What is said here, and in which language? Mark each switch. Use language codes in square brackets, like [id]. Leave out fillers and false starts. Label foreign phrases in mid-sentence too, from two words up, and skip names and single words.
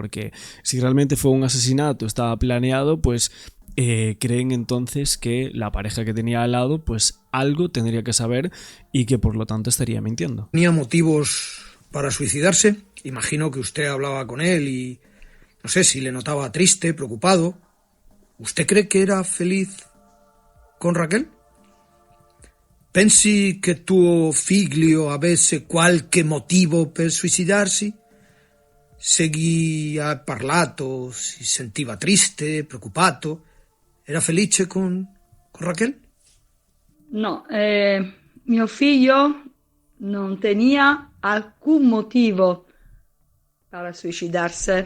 [es] Porque si realmente fue un asesinato, estaba planeado, pues creen entonces que la pareja que tenía al lado, pues algo tendría que saber y que por lo tanto estaría mintiendo. ¿Tenía motivos para suicidarse? Imagino que usted hablaba con él y no sé si le notaba triste, preocupado. ¿Usted cree que era feliz con Raquel? [it] Pensi che tuo figlio avesse qualche motivo per suicidarsi? Se gli ha parlato, si sentiva triste, preoccupato? Era felice con Raquel? No, mio figlio non tenia alcun motivo per suicidarsi.